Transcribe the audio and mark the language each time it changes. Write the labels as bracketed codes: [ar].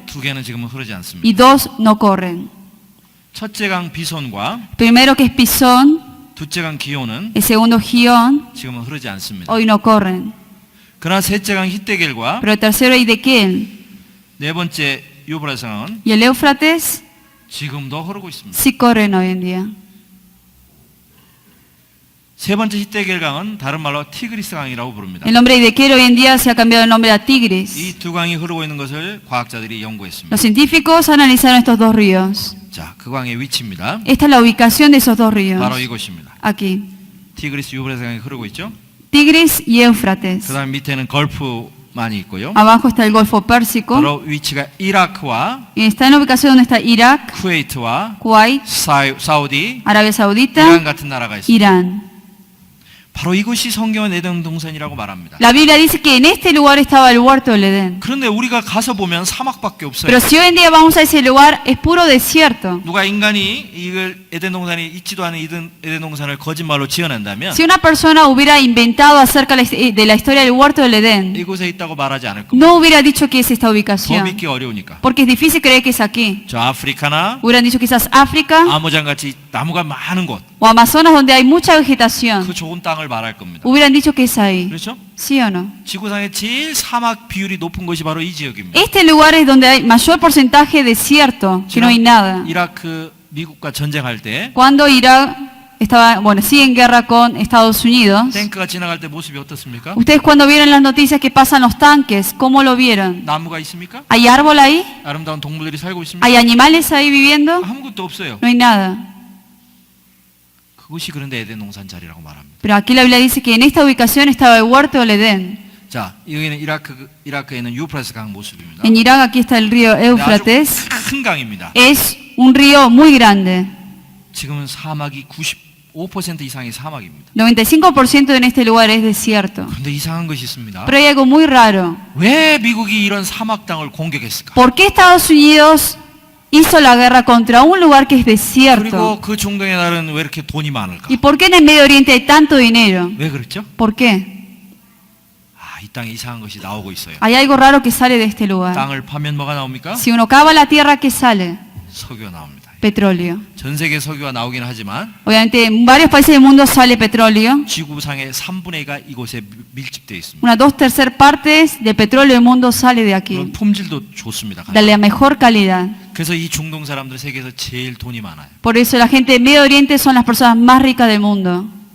[ko] 2개는 지금은 흐르지 않습니다. [es] y 2 no corren. [ko] 첫째 강 비손과 [es] Primero que es Pisón, [ko] 둘째 강 기온은 [es] el segundo Gión, [ko] 지금은 흐르지 않습니다. [es] hoy no corren. [ko] 그러나 셋째 강 히데겔과 [es] Pero el tercero es Idequén [ko] 네 번째 유브라스 강은 [es] y el Éufrates [ko] 지금도 흐르고 있습니다. [es] sí corren hoy en día. [ko] 세 번째 히데겔 강은 다른 말로 티그리스 강이라고 부릅니다. [es] El nombre de Idequén hoy en día se ha cambiado el nombre a Tigris. [ko] 이 두 강이 흐르고 있는 것을 과학자들이 연구했습니다. [es] Los científicos analizaron estos 2 ríos. [ko] 자, 그 강의 위치입니다. [es] Esta es la ubicación de esos 2 ríos. [ko] 바로 이곳입니다. [es] Aquí. [ko] 티그리스 유브라스 강이 흐르고 있죠. [es] Tigris y Éufrates. [ko] 그다음 밑에는 걸프만이 있고요. [es] Abajo está el Golfo Pérsico. [ko] 바로 위치가 이라크와 [es] Y está en la ubicación donde está Irak, [ko] 쿠웨이트와 [es] Kuwait, [ko] 사우디, [es] Arabia [ko] 이란 [es] Saudita, [ko] 같은 나라가 있습니다. [es] Irán. [ko] 바로 이것이 성경은 에덴 동산이라고 말합니다. [es] La Biblia dice que en este lugar estaba el huerto del Edén. [ko] 그런데 우리가 가서 보면 사막밖에 없어요. [es] Pero si hoy en día vamos a ese lugar, es puro desierto. [ko] 누가 인간이 이걸 에덴 동산이 있지도 않은 에덴 동산을 거짓말로 지어낸다면 [es] Si una persona hubiera inventado acerca de la historia del huerto del Edén, [ko] 이곳에 있다고 말하지 않을 겁니다. [es] no hubiera dicho que es esta [ko] 더 [es] ubicación. [ko] 믿기 어려우니까. [es] Porque es difícil creer que es aquí. [ko] 저 아프리카나 [es] Hubieran dicho quizás África [ko] 아모장 같이 나무가 많은 곳, [es] o Amazonas donde hay mucha [ko] 그 [es] vegetación. [ko] 좋은 땅을 말할 겁니다. [es] Hubieran dicho que es ahí. [ko] 그렇죠? [es] ¿Sí o no? [ko] 지구상에 제일 사막 비율이 높은 곳이 바로 이 지역입니다. [es] Este lugar es donde hay mayor porcentaje de desierto, que no hay nada. [ko] 이라크 미국과 전쟁할 때 [es] Cuando Irak estaba, bueno, sigue en guerra con Estados Unidos, [ko] 탱크가 지나갈 때 모습이 어떻습니까? [es] ustedes cuando vieron las noticias que pasan los tanques, ¿cómo lo vieron? [ko] 나무가 있습니까? [es] ¿Hay árbol ahí? [ko] 아름다운 동물들이 살고 있습니까? [es] ¿Hay animales ahí viviendo? [ko] 아무것도 없어요. [es] No hay nada. [ko] 그것이 그런데 에덴 동산 자리라고 말합니다. [es] Pero aquí la Biblia dice que en esta ubicación estaba el huerto del Edén. [ko] 자, 여기는 이라크에는 유프라스 강 모습입니다. [es] En Irak aquí está el río Éufrates. [ko] 아주 큰 강입니다. [es] Es un río muy grande. [ko] 지금은 사막이 95% 이상이 사막입니다. [es] 95% en este lugar es desierto. [ko] 그런데 이상한 것이 있습니다. [es] Pero hay algo muy raro. [ko] 왜 미국이 이런 사막 땅을 공격했을까? [es] ¿Por qué Estados Unidos hizo la guerra contra un lugar que es desierto? [ko] 그리고 그 중동의 나라는 왜 이렇게 돈이 많을까? [es] ¿Y por qué en el Medio Oriente hay tanto dinero? [ko] 왜 그렇죠? [es] ¿Por qué? [ko] 이 땅에 이상한 것이 나오고 있어요. [es] Hay algo raro que sale de este lugar. [ko] 땅을 파면 뭐가 나옵니까? [es] Si uno cava la tierra, ¿qué sale? [ko] 석유가 나옵니다. [es] Petróleo. [ko] 전 세계 석유가 나오긴 하지만 [es] Obviamente en varios países del mundo sale petróleo. [ko] 지구상의 3분의 2가 이곳에 밀집되어 있습니다. [es] Unas 2/3 partes del petróleo del mundo sale de aquí. [ko] 그런 품질도 좋습니다. [es] De la mejor calidad. [ko] 그래서 이 중동 사람들 세계에서 제일 돈이 많아요. [es] Por eso la gente del Medio Oriente son las personas más ricas del mundo.